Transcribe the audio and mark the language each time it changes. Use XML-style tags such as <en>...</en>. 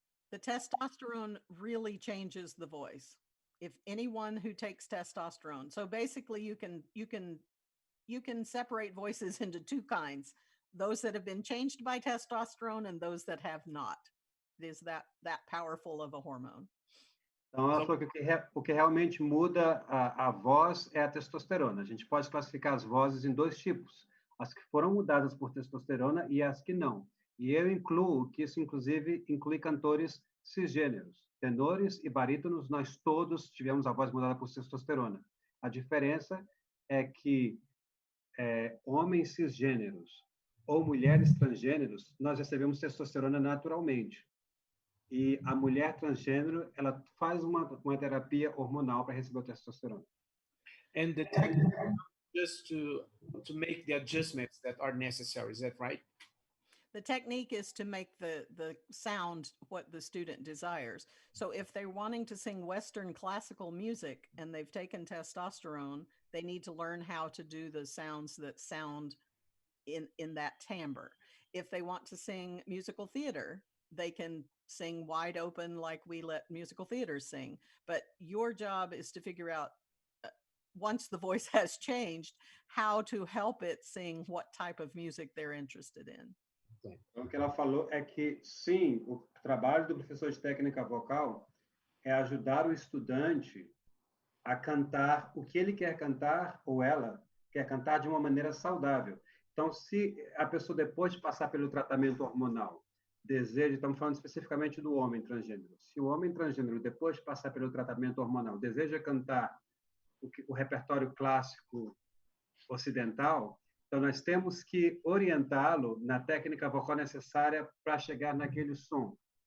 <en>The testosterone really changes the voice. If anyone who takes testosterone, so basically you can separate voices into two kinds: those that have been changed by testosterone and those that have not. It is that powerful of a hormone.</en> <pt>Então, ela falou que o que realmente muda a voz é a testosterona. A gente pode classificar as vozes em dois tipos: as que foram mudadas por testosterona e as que não. E eu incluo que isso, inclusive, inclui cantores cisgêneros, tenores e barítonos. Nós todos tivemos a voz mudada por testosterona. A diferença é que homens cisgêneros ou mulheres transgêneros, nós recebemos testosterona naturalmente. E a mulher transgênero, ela faz uma terapia hormonal para receber o testosterona.</pt> <en>And the technique just to make the adjustments that are necessary. Is that right? The technique is to make the sound what the student desires. So if they're wanting to sing Western classical music and they've taken testosterone, they need to learn how to do the sounds that sound in that timbre. If they want to sing musical theater, they can sing wide open like we let musical theaters sing. But your job is to figure out, once the voice has changed, how to help it sing what type of music they're interested in.</en> <pt>Então, o que ela falou é que, sim, o trabalho do professor de técnica vocal é ajudar o estudante a cantar o que ele quer cantar, ou ela quer cantar de uma maneira saudável. Então, se a pessoa, depois de passar pelo tratamento hormonal, deseja, estamos falando especificamente do homem transgênero, se o homem transgênero, depois de passar pelo tratamento hormonal, deseja cantar o repertório clássico ocidental, então nós temos que orientá-lo na técnica vocal necessária para chegar naquele som.</pt>